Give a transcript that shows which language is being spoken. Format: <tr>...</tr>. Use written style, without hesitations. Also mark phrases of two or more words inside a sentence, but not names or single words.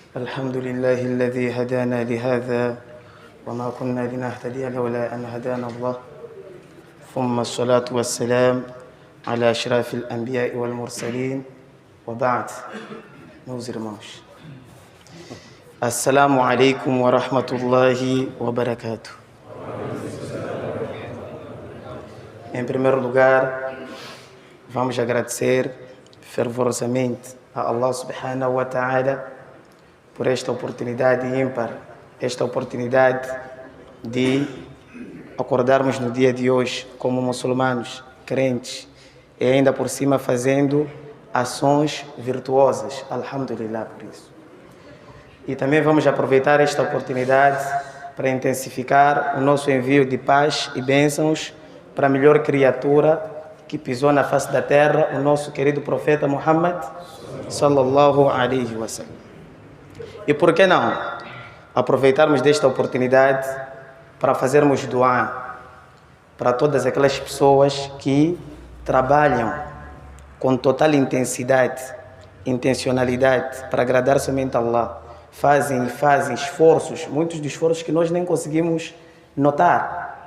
<ar>الحمد لله الذي هدانا لهذا وما كنا لنهتدي لولا أن هدانا الله ثم الصلاة والسلام على أشرف الأنبياء والمرسلين وبعد نوزر موش السلام عليكم ورحمة الله وبركاته.</ar> <pt>Em primeiro lugar, vamos agradecer fervorosamente a</pt> <ar>الله سبحانه وتعالى</ar> <pt>por esta oportunidade ímpar, esta oportunidade de acordarmos no dia de hoje como muçulmanos, crentes, e ainda por cima fazendo ações virtuosas. Alhamdulillah por isso. E também vamos aproveitar esta oportunidade para intensificar o nosso envio de paz e bênçãos para a melhor criatura que pisou na face da terra, o nosso querido profeta Muhammad</pt> <ar>صلى الله عليه وسلم.</ar> <pt>E por que não aproveitarmos desta oportunidade para fazermos dua para todas aquelas pessoas que trabalham com total intensidade, intencionalidade para agradar somente a Allah, fazem esforços, muitos dos esforços que nós nem conseguimos notar.</pt>